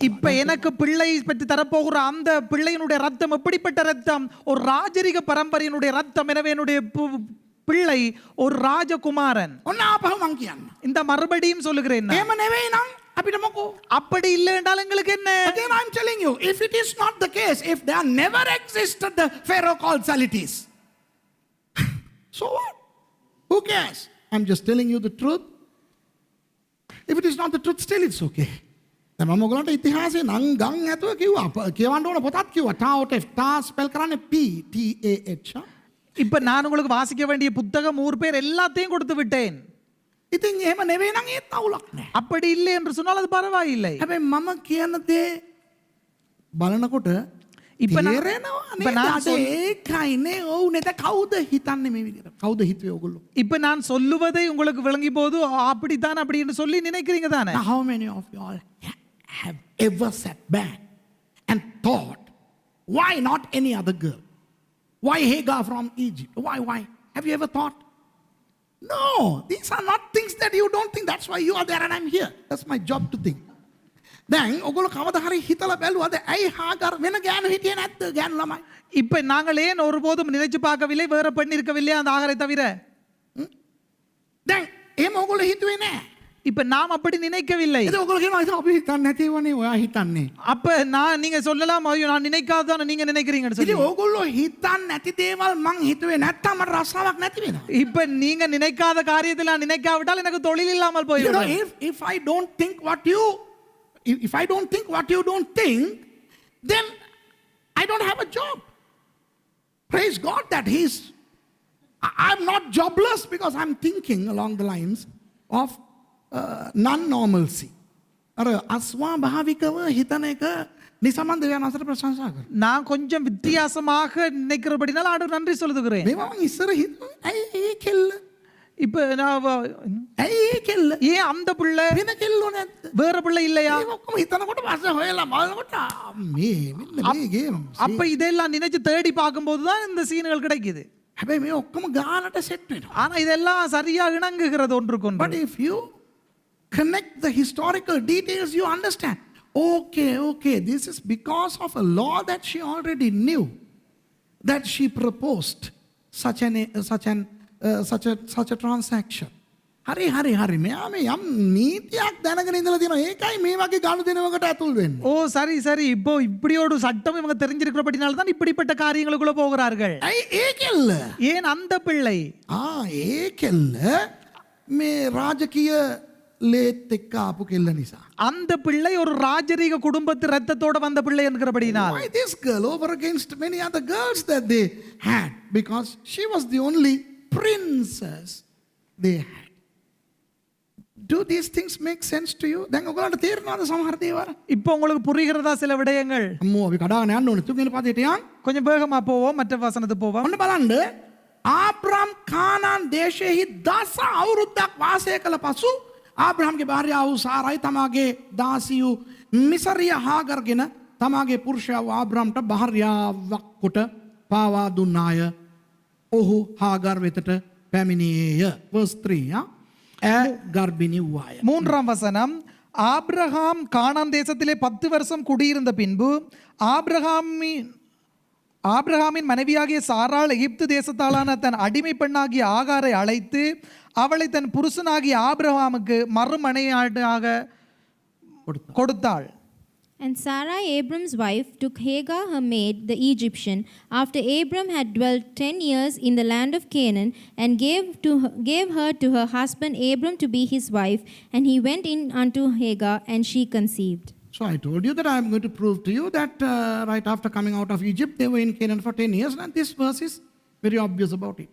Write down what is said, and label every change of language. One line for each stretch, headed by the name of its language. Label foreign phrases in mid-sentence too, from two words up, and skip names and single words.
Tamil: இப்ப எனக்கு பிள்ளை பற்றி தரப்போகிற அந்த பிள்ளையினுடைய ரத்தம் எப்படிப்பட்ட ரத்தம்? ஒரு ராஜரீக பரம்பரையினுடைய ரத்தம். எனவே என்னுடைய பிள்ளை ஒரு ராஜகுமாரன்.
Sinhala: ඔන්න ආපහු මං කියන්න.
Tamil: இந்த மறுபடியும் சொல்லுகிறேன்.
Sinhala: එහෙම නෙවෙයි නම් අපිට මොකෝ?
Tamil: அப்படி இல்லை என்றால் எங்களுக்கு என்ன?
English: Again I'm telling you, if it is not the case, if there never existed the Pharaoh called Salitis, so what? Who cares? I'm just telling you the truth. If it is not the truth, still it's okay.
Sinhala: දැන් මම ඔයගලන්ට ඉතිහාසයේ නම් ගම් ඇතුව කිව්වා. කියවන්න ඕන පොතක් කිව්වා. තා ස්පෙල් කරන්නේ PTAH.
Tamil: இப்ப நான் உங்களுக்கு வாசிக்க வேண்டிய புத்தகம் ஊர் பேர் எல்லாத்தையும் கொடுத்து விட்டேன்.
Sinhala: ඉතින් එහෙම නෙවෙයි නම් ඒත් අවුලක් නැහැ.
Tamil: அப்படி இல்லை என்று சொன்னால் அது பரவாயில்லை.
Sinhala: හැබැයි මම කියන දේ බලනකොට
Tamil: இப்ப நான்
Sinhala: ඒකයිනේ ඔව් නේද? කවුද හිතන්නේ මේ විදිහට? කවුද හිතුවේ ඔයගොල්ලෝ?
Tamil: இப்ப நான் சொல்லுவதை உங்களுக்கு விளங்கி போது அப்படித்தான் அப்படி என்று சொல்லி நினைக்கிறீங்க தானே?
English: Now, how many of you all have ever sat back and thought, why not any other girl? Why Hagar from Egypt? Why? Have you ever thought? No, these are not things that you don't think. That's why you are there and I'm here. That's my job to think.
Sinhala: දැන් ඔයගොල්ලෝ කවදා හරි හිතලා බැලුවද ඇයි හාගර් වෙන ගෑනු හිටියේ නැද්ද ගෑනු ළමයි?
Tamil: இப்ப நாங்கள் ஏன் ஒருபோதும் நினைச்சு பார்க்கவில்லை வேற பெண் இருக்கவில்லை அந்த ஆகாரை தவிர?
Sinhala: දැන් එහෙම ඔයගොල්ලෝ හිතුවේ නැහැ.
Tamil: இப்ப நாம் அப்படி நினைக்கவில்லை.
Sinhala: ඒක ඔයගොල්ලෝ කියනවා ඒක අපි හිතන්නේ නැතිවනේ ඔයා හිතන්නේ.
Tamil: அப்ப நீங்க சொல்லலாம் ஐயோ நான் நினைக்காததான நீங்க நினைக்கிறீங்கன்னு சொல்லி.
Sinhala: ඉතින් ඔයගොල්ලෝ හිතන්නේ නැති දේවල් මං හිතුවේ නැත්තම් මට රස්සාවක් නැති වෙනවා.
Tamil: இப்ப நீங்க நினைக்காத காரியத்தை நான் நினைக்காவிட்டால் எனக்கு தொழில் இல்லாமல்
English: You know,
Tamil: போய்விடும்.
English: if I don't think what you don't think, then I don't have a job. Praise God that I'm not jobless because I'm thinking along the lines of non-normalcy.
Sinhala: අර අස්වාභාවිකව හිතන එක නිසමන් දෙවියන් අතර ප්‍රශංසා කරනවා.
Tamil: நான் கொஞ்சம் வித்தியாசமாக நினைக்கிறபடினால் ஆண்டவர் நன்றி சொல்லுகிறேன்.
Sinhala: මේවා මං ඉස්සර හිතුවේ ඇයි ඒ කෙල්ල?
Tamil: இப்ப நான்
Sinhala: ඇයි ඒ කෙල්ල
Tamil: ஏன் அந்த பிள்ளை
Sinhala: වෙන කෙල්ලෝ නැද්ද?
Tamil: வேற பிள்ளை இல்லையா?
Sinhala: ඒ ඔක්කොම හිතනකොට පස්සේ හොයලා බලනකොට මේ මෙන්න මේ ගේම.
Tamil: அப்ப இதெல்லாம் நினைச்சு தேடி பார்க்கும்போது தான் இந்த சீன்கள் கிடைக்குது.
Sinhala: හැබැයි මේ ඔක්කොම ගානට සෙට් වෙනවා.
Tamil: ஆனா இதெல்லாம் சரியா இணங்குகிறது
English: But
Tamil: ஒன்றுக்கொன்று.
English: if you connect the historical details, you understand. Okay, this is because of a law that she already knew, that she proposed such a transaction.
Sinhala: හරි මෙයා මේ යම් නීතියක් දැනගෙන ඉඳලා තියෙනවා. ඒකයි මේ වගේ ගණු දෙනවකට ඇතුල් වෙන්නේ.
Tamil: ஓ சரி இப்போ இப்படி ஒரு சட்டம் இவங்க தெரிஞ்சிருக்கிறபடினால தான் இப்படிப்பட்ட காரியங்களுக்குள்ள போகிறார்கள்.
Sinhala: ඇයි ඒ කෙල්ල?
Tamil: ஏன் அந்த பிள்ளை?
Sinhala: ඒ කෙල්ල මේ රාජකීය ලේත් එක්ක ආපු කෙල්ල නිසා.
Tamil: அந்த பிள்ளை ஒரு ராஜரீக குடும்பத்து ரத்தத்தோட வந்த பிள்ளை என்கிறபடினால்.
English: Why this girl over against many other girls that they had? Because she was the only princess they had. Do these things make sense to you?
Sinhala: දැන් ඔයගලන්ට තේරෙනවද සමහර දේවල්?
Tamil: இப்போ உங்களுக்கு புரிகிறதா சில விடயங்கள்?
Sinhala: අම්මෝ අපි කඩාගෙන යන්න ඕනේ. තුන්වෙනි පදයට යන්න.
Tamil: கொஞ்சம் வேகமா போவோம், மற்ற வசனத்துக்கு போவோம்.
Sinhala: ඔන්න බලන්න. ආබ්‍රහම් කානාන් දේශයේහි 10 අවුරුද්දක් වාසය කළ පසු ආබ්‍රහම්ගේ භාර්යාව වූ සාරයි තමාගේ දාසියු මිසරිය හාගර්ගෙන තමාගේ පුරුෂයා වූ ආබ්‍රහම්ට භාර්යාවක් කොට පාවා දුන්නාය. ඔහු හාගර් වෙතට පැමිණියේය.
Tamil: verse 3. கர்ப்பிணி வாய. 3ஆம் வசனம். ஆபிரகாம் கானான் தேசத்திலே 10 வருஷம் குடியிருந்த பின்பு ஆபிரகாமின் மனைவியாகிய சாராள் எகிப்து தேசத்தாலான தன் அடிமை பெண்ணாகிய ஆகாரை அழைத்து அவளை தன் புருஷனாகிய ஆபிரகாமுக்கு மறுமனையாக கொடுத்தாள்.
English: And Sarai, Abram's wife, took Hagar, her maid, the Egyptian, after Abram had dwelt 10 years in the land of Canaan, and gave her to her husband Abram to be his wife. And he went in unto Hagar, and she conceived. So I told you that I am going to prove to you that right after coming out of Egypt, they were in Canaan for 10 years, and this verse is very obvious about it.